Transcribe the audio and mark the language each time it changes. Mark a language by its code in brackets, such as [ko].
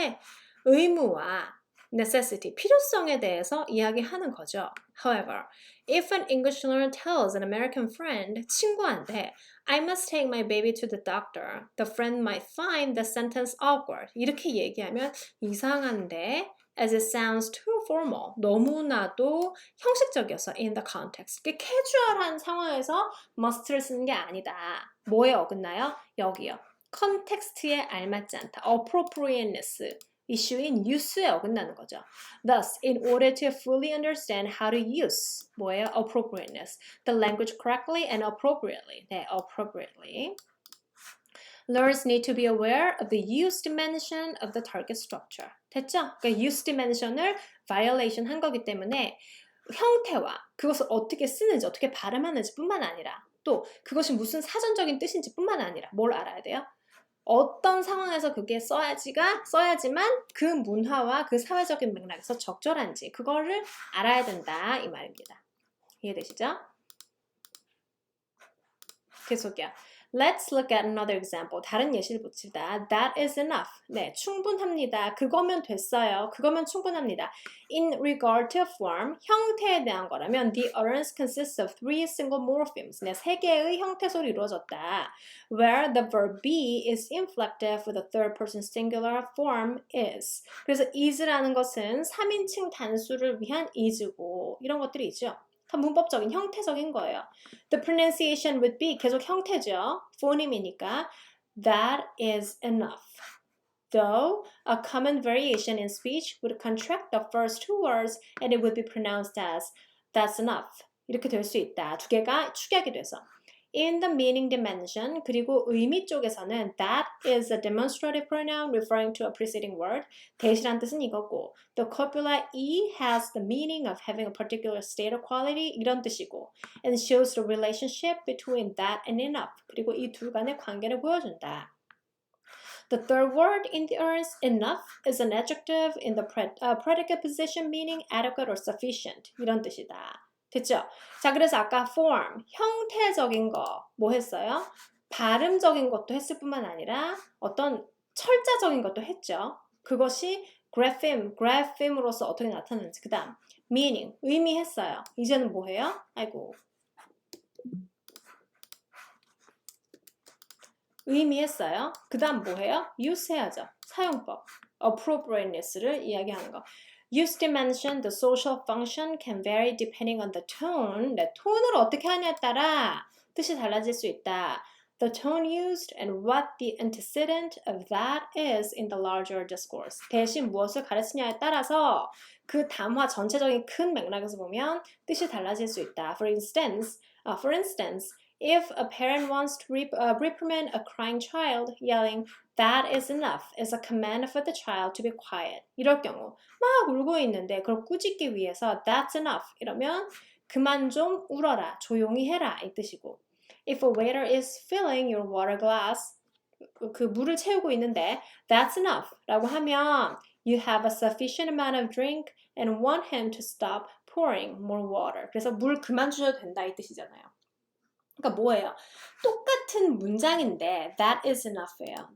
[ko] 네, 의무와 necessity, 필요성에 대해서 이야기하는 거죠. [en] However, if an English learner tells an American friend, [ko] 친구한테 [en] I must take my baby to the doctor, the friend might find the sentence awkward. [ko] 이렇게 얘기하면 이상한데 [en] as it sounds too formal. [ko] 너무나도 형식적이어서 [en] in the context. [ko] 캐주얼한 상황에서 must를 쓰는 게 아니다. 뭐에 어긋나요? 여기요. 컨텍스트에 알맞지 않다. [en] appropriateness. [ko] 이슈인 use에 어긋나는 거죠. [en] Thus, in order to fully understand how to use [ko] 뭐예요? [en] appropriateness. The language correctly and appropriately. 네, appropriately. Learners need to be aware of the use dimension of the target structure. [ko] 됐죠? 그러니까 use dimension을 violation 한 거기 때문에 형태와 그것을 어떻게 쓰는지 어떻게 발음하는지 뿐만 아니라 또 그것이 무슨 사전적인 뜻인지 뿐만 아니라 뭘 알아야 돼요? 어떤 상황에서 그게 써야지만 그 문화와 그 사회적인 맥락에서 적절한지 그거를 알아야 된다 이 말입니다. 이해되시죠? 계속이요. [en] Let's look at another example. [ko] 다른 예시를 봅시다. [en] That is enough. [ko] 네, 충분합니다. 그거면 됐어요. 그거면 충분합니다. [en] In regard to form, [ko] 형태에 대한 거라면 [en] the utterance consists of three single morphemes. [ko] 네, 세 개의 형태소로 이루어졌다. [en] Where the verb be is inflective with the third person singular form is. [ko] 그래서 is라는 것은 3인칭 단수를 위한 is고 이런 것들이 있죠. 다 문법적인 형태적인 거예요. [en] The pronunciation would be [ko] 계속 형태죠. [en] phoneme이니까 that is enough. Though a common variation in speech would contract the first two words and it would be pronounced as that's enough. [ko] 이렇게 될 수 있다. 두 개가 축약이 돼서. [en] In the meaning dimension, [ko] 그리고 의미 쪽에서는 [en] that is a demonstrative pronoun referring to a preceding word. [ko] 대시란 뜻은 이거고 [en] the copula e has the meaning of having a particular state or quality [ko] 이런 뜻이고 [en] and shows the relationship between that and enough. [ko] 그리고 이 둘 간의 관계를 보여준다. [en] The third word in the ers, enough, is an adjective in the predicate position meaning adequate or sufficient. [ko] 이런 뜻이다. 됐죠? 자, 그래서 아까 form, 형태적인 거 뭐 했어요? 발음적인 것도 했을 뿐만 아니라 어떤 철자적인 것도 했죠. 그것이 graphem으로서 어떻게 나타나는지. 그 다음, meaning, 의미했어요. 이제는 뭐 해요? 아이고. 의미했어요. 그 다음 뭐 해요? use 해야죠. 사용법. appropriateness를 이야기하는 거. [en] Use dimension, the social function can vary depending on the tone. [ko] 네, 톤을 어떻게 하냐에 따라 뜻이 달라질 수 있다. [en] The tone used and what the antecedent of that is in the larger discourse. [ko] 대신 무엇을 가르치냐에 따라서 그 담화 전체적인 큰 맥락에서 보면 뜻이 달라질 수 있다. [en] For instance, if a parent wants to reprimand a crying child, yelling, that is enough, is a command for the child to be quiet. [ko] 이럴 경우 막 울고 있는데 그걸 꾸짖기 위해서 that's enough 이러면 그만 좀 울어라, 조용히 해라 이 뜻이고 [en] If a waiter is filling your water glass, [ko] 그 물을 채우고 있는데 [en] that's enough 라고 하면 you have a sufficient amount of drink and want him to stop pouring more water. [ko] 그래서 물 그만 주셔도 된다 이 뜻이잖아요. 그러니까 뭐예요? 똑같은 문장인데 that is enough예요.